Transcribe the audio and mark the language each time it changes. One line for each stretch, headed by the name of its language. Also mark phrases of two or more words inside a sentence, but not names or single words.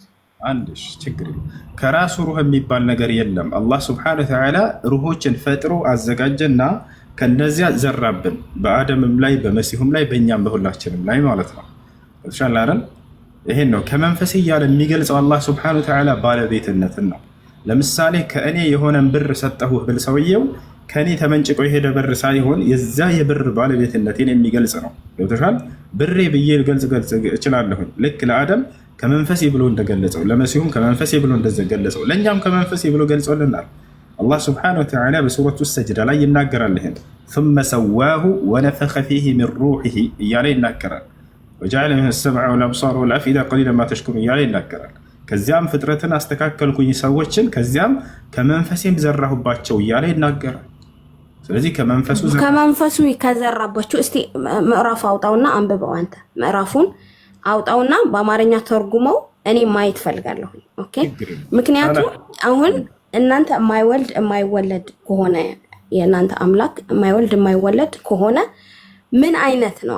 Amharic: አንድሽ ችግር የለም። ከራሱ ሩህ የሚባል ነገር የለም። አላህ
Arabic: سبحانه وتعالى
Amharic: ሩሆችን ፈጥሮ አዘጋጀና ከነዚያ ዘራብን፣ በአደምም ላይ በመሲሁም ላይ በእኛም በሁላችንም ላይ ማለት ነው። ተሻላረን ይሄን ነው ከመንፈስ እያለ የሚገልጸው አላህ
Arabic: سبحانه وتعالى
Amharic: ባለቤትነትን ነው። ለምሳሌ ከእኔ የሆነን ብር ሰጠሁህ ብል ሰውየው ከእኔ ተመንጭቆ የሄደ ብር ሳይሆን የዛ የብር ባለቤትነትን የሚገልጽ ነው። ገብቶሻል? ብሬ ብዬ ገልጽ እችላለሁኝ። ልክ ለአደም ከመንፈሴ ብሎ እንደገለጸው፣ ለመሲሁም ከመንፈሴ ብሎ እንደገለጸው፣ ለእኛም ከመንፈሴ ብሎ ገልጾልናል። አላህ
Arabic: سبحانه وتعالى
Amharic: በሱረቱ ሰጅዳ ላይ ይናገራል። ይሄን
Arabic: ثم سواه ونفخ فيه من روحه
Amharic: እያለ ይናገራል።
Arabic: وجعل منه السمع والابصار والافئده قليلا ما تشكرون
Amharic: እያለ ይናገራል። ከዚያም ፍጥረትን አስተካከልኩኝ ሰዎችን ከዚያም ከመንፈሴም ዘራሁባቸው እያለ ይናገራል። ስለዚህ ከመንፈሱ ከዘራባቸው እስቲ ምዕራፍ አውጣውና አንብበው። አንተ ምዕራፉን አውጣውና በአማርኛ ተርጉመው እኔ ማየት ፈልጋለሁ። ኦኬ። ምክንያቱም አሁን እናንተ የማይወለድ ከሆነ የእናንተ አምላክ የማይወልድ የማይወለድ ከሆነ ምን አይነት ነው?